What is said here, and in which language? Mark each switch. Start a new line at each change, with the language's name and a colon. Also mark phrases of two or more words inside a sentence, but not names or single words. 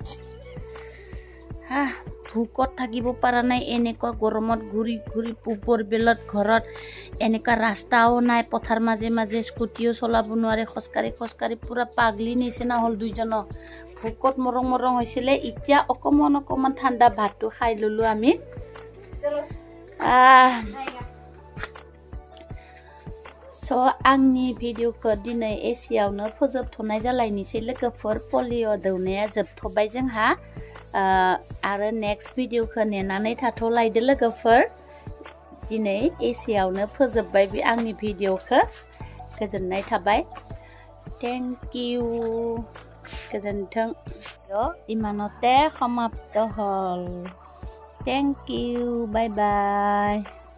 Assamese: ভুকত থাকিব পাৰা নাই এনেকুৱা গৰমত ঘুৰি ঘুৰি পুপৰ বেলত ঘৰত এনেকা ৰাস্তাও নাই পথাৰ মাজে মাজে স্কুটিও চলাব নোৱাৰে খোজকাঢ়ি পুৰা পাগলি নিচিনা হল দুইজন ভুকত মৰং মৰং হৈছিলে এতিয়া অকমান ঠাণ্ডা ভাতটো খাই ললো আমি
Bodo: आंनि भिडिअखौ दिनै एसेयावनो फोजोबथ'नाय जालायनोसै लोगोफोर पलिअ दौनाया जोबथ'बाय जोंहा आरो नेक्स्ट भिडिअखौ नेनानै थाथ'लायदो लोगोफोर दिनै एसेयावनो फोजोबबाय बे आंनि भिडिअखौ गोजोननाय थाबाय
English: thank you
Bodo: गोजोन्थों
Assamese: ইমানতে সমাপ্ত হল
English: thank you bye bye